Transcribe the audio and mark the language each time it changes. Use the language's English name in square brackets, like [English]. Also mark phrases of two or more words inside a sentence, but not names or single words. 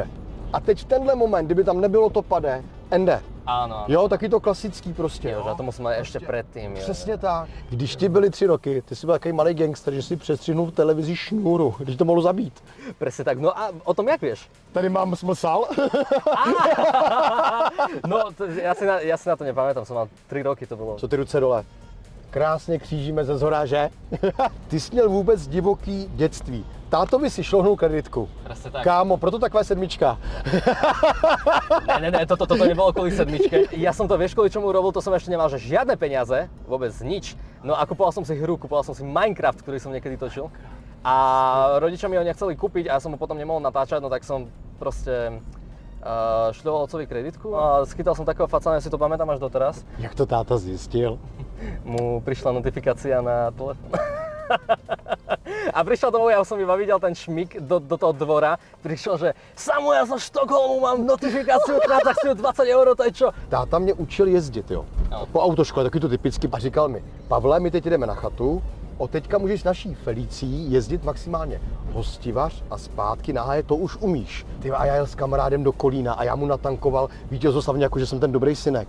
[Czech] A teď v tenhle moment, kdyby tam nebylo to pade, ende. [Slovak] Áno. [Czech] Jo, taky to klasický prostě. [Slovak] Jo, že to musím mať ešte predtým. [Czech] Přesně tak. Když ti byli 3 roky, ty jsi byl takový malý gangster, že si přestřihnul v televizi šňůru, když to mohlo zabít. [Slovak] Presne tak. No a o tom jak vieš? [Czech] Tady mám smysl. No, [Slovak] ja si na to nepamätám, som mal 3 roky to bolo. [Czech] Co ty ruce dole? Krásně křížíme ze zhora, že? Ty jsi měl vůbec divoký dětství. Tátovi si šlohnul kreditku. [Slovak] Presne tak. [Czech] Kámo, proto taková 7. Ne, [Slovak] toto nebolo kvôli 7. Ja som to, vieš, kvôli čomu robil, to som ešte nemal, že žiadne peniaze, vôbec nič. No a kupoval som si hru, kupoval som si Minecraft, ktorý som niekedy točil. A rodičia mi ho nechceli kúpiť a ja som ho potom nemohol natáčať, no tak som proste šľoval otcovi kreditku a schytal som takého facana, ja si to pamätám až doteraz. [Czech] Jak to táta zjistil? [Slovak] Mu prišla notifikácia na telefón. A prišiel domov, ja som iba videl ten šmik do toho dvora. Prišiel, že Samuel zo Štokholmu, mám notifikáciu, transakciu 20 €, to je čo? [Czech] Táta mě učil jezdit, jo. No. Po autoškole, taky to typicky. A říkal mi, Pavle, my teď jdeme na chatu, od teďka můžeš s naší Felicí jezdit maximálně Hostivař a zpátky na Háje, to už umíš. Ty, a já jel s kamarádem do Kolína a já mu natankoval vítězoslavně, jako že jsem ten dobrý synek.